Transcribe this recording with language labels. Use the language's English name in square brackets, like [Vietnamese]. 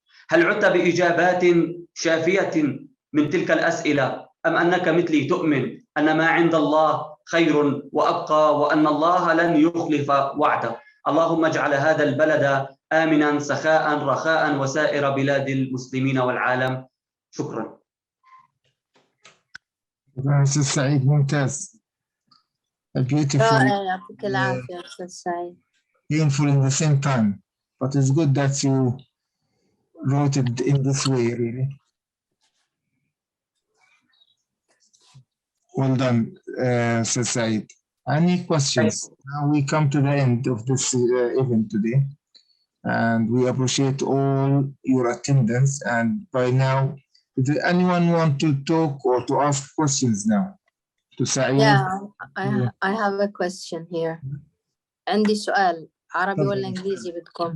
[Arabic] هل عدت بإجابات شافية من تلك الأسئلة، أم أنك مثلي تؤمن أن ما عند الله خير وأبقى وأن الله لن يخلف وعده؟ اللهم اجعل هذا البلد آمنا سخاء رخاء وسائر بلاد المسلمين والعالم. شكرا. أستاذ سعيد ممتاز. يعطيك العافية أستاذ سعيد. [English] Painful in the same time, but it's good that you wrote it in this way, really. Well done, Sir Said. Any questions? Now we come to the end of this event today, and we appreciate all your attendance. And by now, does anyone want to talk or to ask questions now to Said? Yeah, I have a question here. [Arabic] عندي سؤال عربي ولا إنجليزي بدكم؟